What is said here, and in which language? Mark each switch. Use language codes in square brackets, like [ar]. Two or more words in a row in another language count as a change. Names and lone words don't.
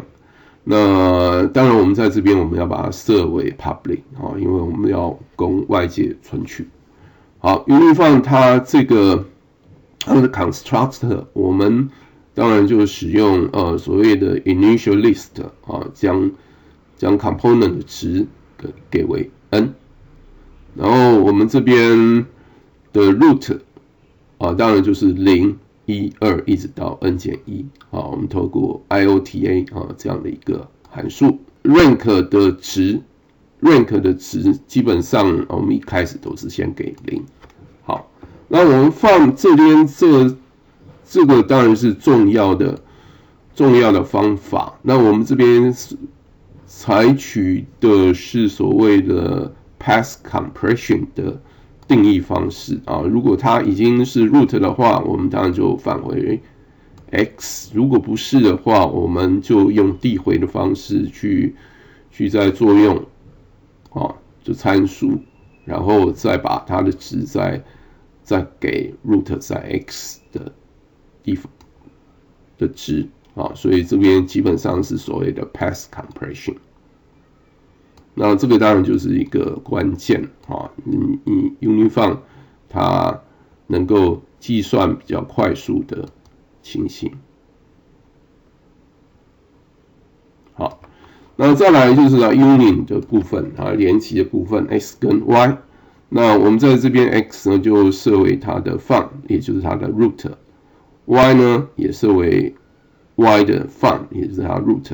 [zh] 那當然我們在這邊我們要把它設為 public 啊，因為我們要供外界存取。好 ，Uniform 它這個它的 constructor 我們當然就使用所謂的 [en] initial list [zh] 啊，將 component 的值給為 n， 然後我們這邊的 root 啊，當然就是0、1、2一直到 n 減1啊，我們透過 IOTA 啊這樣的一個函數 ，rank 的值基本上我們一開始都是先給0。好，那我們放這邊這個當然是重要的方法。那我們這邊採取的是所謂的 [en] path compression [zh] 的定義方式啊。如果它已經是 root 的話，我们当然就返回 x； 如果不是的話，我们就用递回的方式去再作用啊，就參數，然後再把它的值再給 root 在 x 的地方的值啊，所以這邊基本上是所謂的 [en] path compression。 [zh] 那這個當然就是一個關鍵啊，你 Uniform 它能夠計算比較快速的情形。好，那再來就是Union 的部分啊，連集的部分 x 跟 y。那我們在這邊 x 呢就設為它的 fun， 也就是它的 root。y 呢也設為 y 的 fun， 也就是它的 root。